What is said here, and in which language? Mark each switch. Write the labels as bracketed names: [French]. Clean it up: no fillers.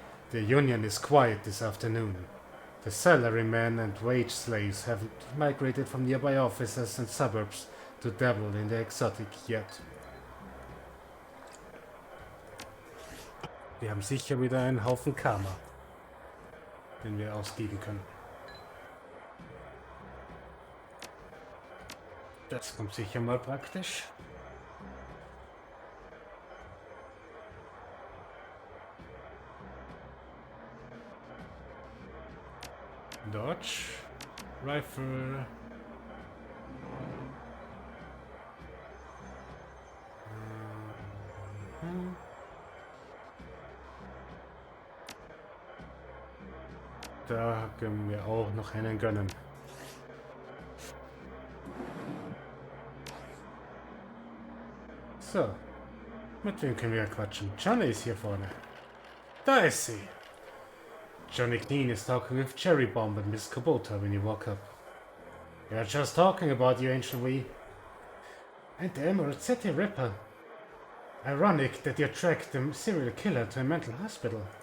[English] The Union is quiet this afternoon. The salarymen and wage slaves have migrated from nearby offices and suburbs to dabble in the exotic yet. [German] Wir haben sicher wieder einen Haufen Karma, den wir ausgeben können. Das kommt sicher mal praktisch. [English] Dodge, Rifle. [German] Da können wir auch noch einen gönnen. So, mit wem können wir quatschen? Johnny ist hier vorne. Da ist sie. [English] Johnny Clean is talking with Cherry Bomb and Miss Kubota when you walk up. We are just talking about you, Angel Wee. And the Emerald City Ripper. Ironic that you tracked the serial killer to a mental hospital.